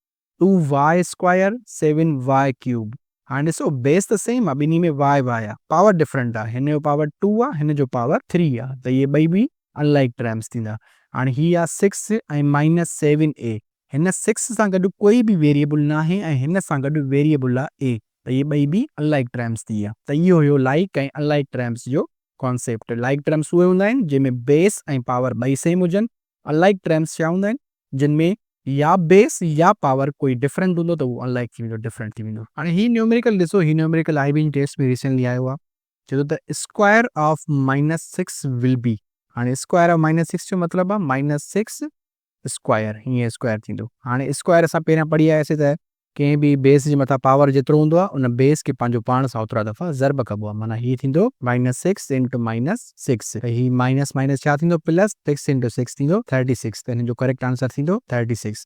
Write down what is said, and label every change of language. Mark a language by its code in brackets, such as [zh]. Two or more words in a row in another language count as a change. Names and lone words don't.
[sd] 2y² - 7y³, हाणे ॾिसो बेस त सेम आहे, ॿिन्ही में y आहे, [en] power different [sd] आहे, हिन जो पावर 2 आहे, हिन जो पावर 3 आहे, त इहे ॿई बि [en] unlike terms [sd] थींदा। हाणे ही आहे 6 ऐं -7a, हिन 6 सां गॾु कोई बि वेरिएबल न आहे ऐं हिन सां गॾु वेरिएबल आहे a, त इहे ॿई बि [en] unlike terms [sd] थी विया। त इहो हुयो लाइक ऐं [en] unlike terms [sd] जो कॉन्सेप्ट। [en] like terms [sd] उहे हूंदा आहिनि जंहिंमें बेस ऐं पावर ॿई सेम हुजनि। [en] unlike terms [sd] छा हूंदा आहिनि, जिन में या बेस या पावर कोई डिफरेंट हूंदो त उहो अनलाइक थी वेंदो, डिफरेंट थी वेंदो। हाणे ही न्यूमेरिकल ॾिसो, ही न्यूमेरिकल [en] IB test [sd] में रिसेंटली आयो आहे, चए थो त [en] square of -6 will be. [sd] हाणे [en] square of -6 [sd] जो मतिलबु आहे -6 स्क्वायर, हीअं स्क्वायर थींदो। हाणे स्क्वायर असां पहिरियां पढ़ी आयासीं त कंहिं बि बेस जे मथां पावर जेतिरो हूंदो आहे उन बेस खे पंहिंजो पाण सां ओतिरा दफ़ा ज़र्ब कबो आहे, माना हीअ थींदो -6 × -6, त ही [en] minus minus [sd] छा थींदो प्लस, 6 × 6 थींदो 36, त हिन जो [en] correct answer [sd] थींदो 36।